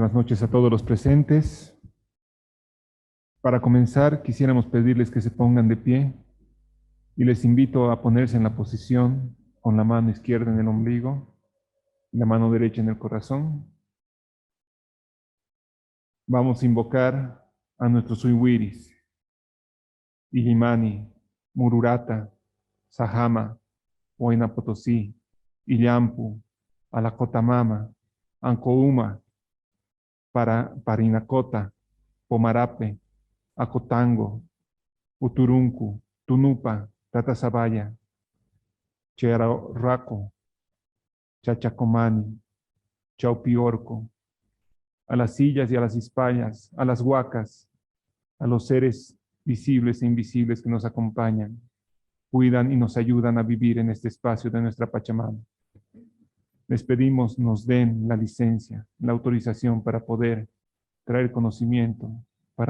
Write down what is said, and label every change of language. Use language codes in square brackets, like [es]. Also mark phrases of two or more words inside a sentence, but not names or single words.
[es] noches a todos los presentes. Para comenzar, quisiéramos pedirles que se pongan de pie y les invito a ponerse en la posición con la mano izquierda en el ombligo y la mano derecha en el corazón. Vamos a invocar a nuestros Uiwiris, Illimani, Mururata, Sajama, Huayna Potosí, Illampu, Alacotamama, Ancouma, Parinacota, Pomarape, Acotango, Uturuncu, Tunupa, Tatasabaya, Cherarraco, Chachacomani, Chaupiorco, a las sillas y a las hispayas, a las huacas, a los seres visibles e invisibles que nos acompañan, cuidan y nos ayudan a vivir en este espacio de nuestra Pachamama. Les pedimos nos den la licencia, la autorización para poder traer conocimiento, para